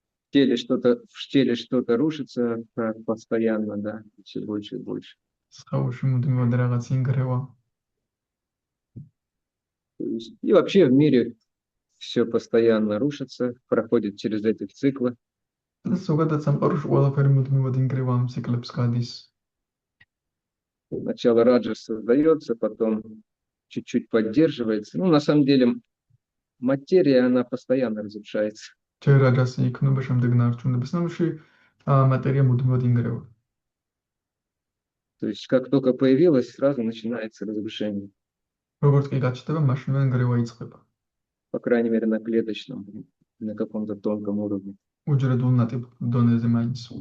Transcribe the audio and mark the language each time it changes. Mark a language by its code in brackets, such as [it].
[ru] В теле что-то рушится так, постоянно, да, все больше и больше. [ka] სხეულში მუდმივად რაღაც ინგრევა. [ru] И вообще в мире все постоянно рушится, проходит через эти циклы. [ka] ზოგადად სამყაროში ყველაფერი მუდმივად ინგრევა ამ ციკლებს გადის. [ru] Сначала раджас создается, потом чуть-чуть поддерживается. Ну, на самом деле, материя, она постоянно разрушается. [ka] ჯერ რაჯასი იქნება, შემდეგ ნარჩუნების ნამში მატერია მუდმივად ინგრევა. [ru] То есть, как только появилась, сразу начинается разрушение. [ka] როგორც კი გაჩნდება, მაშინვე ინგრევა იწყება. [ru] По крайней мере, на клеточном, на каком-то тонком уровне. [ka] უჯრედულ ნატიფ დონეზე მაინც.